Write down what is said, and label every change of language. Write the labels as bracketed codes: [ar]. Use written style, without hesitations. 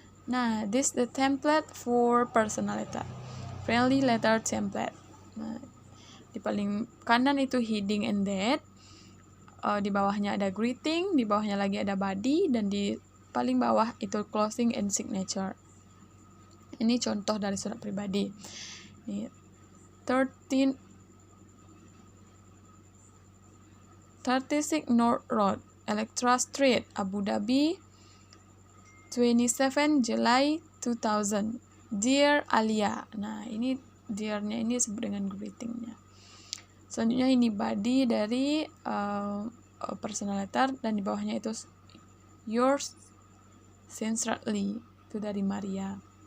[en] Nah, this the template for personal letter. Friendly letter template. [id] Nah, di paling kanan itu [en] heading and date. [id] Di bawahnya ada greeting, di bawahnya lagi ada body, dan di paling bawah itu [en] closing and signature. [id] Ini contoh dari surat pribadi. Ini 36 North Road, Electra Street, Abu Dhabi, 27 July 2000. [en] Dear Alia. [id] Nah, ini dear-nya ini disebut dengan greeting-nya. Selanjutnya ini body dari personal letter, dan di bawahnya itu [en] yours sincerely, [id] itu dari Maria.